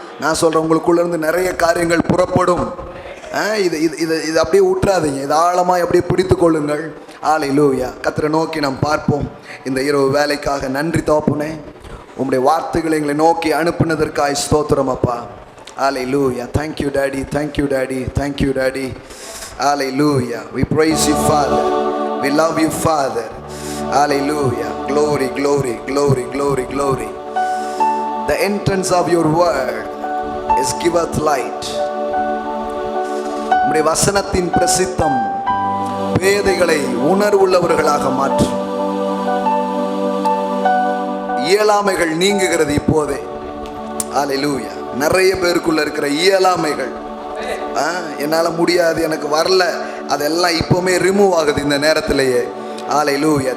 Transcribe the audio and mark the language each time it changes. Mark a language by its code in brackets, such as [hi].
[ta] நான் சொல்கிறேன், உங்களுக்குள்ளேருந்து நிறைய காரியங்கள் புறப்படும். இது அப்படியே விட்டுறாதீங்க, இது ஆழமாக அப்படியே பிடித்து கொள்ளுங்கள். அல்லேலூயா. கர்த்தரை நோக்கி நாம் பார்ப்போம். இந்த இரவு வேலைக்காக நன்றி தகப்பனே. உம்முடைய வார்த்தைகளை எங்களை நோக்கி அனுப்பினதற்காய் ஸ்தோத்திரம் அப்பா. [en] Hallelujah. Thank you daddy, thank you daddy, thank you daddy. Hallelujah. We praise you Father, we love you Father. Hallelujah. Glory, glory, glory, glory, glory. The entrance of your word is giveth light. [ta] உம்முடைய வசனத்தின் பிரசித்தம் பேதைகளை உணர்வுள்ளவர்களாக மாற்றும். இயலாமைகள் நீங்குகிறது இப்போதே. அல்லேலூயா. நிறைய பேருக்குள்ள இருக்கிற இயலாமைகள், என்னால் முடியாது, எனக்கு வரல, அதெல்லாம் இப்போவுமே ரிமூவ் ஆகுது இந்த நேரத்திலேயே. அல்லேலூயா.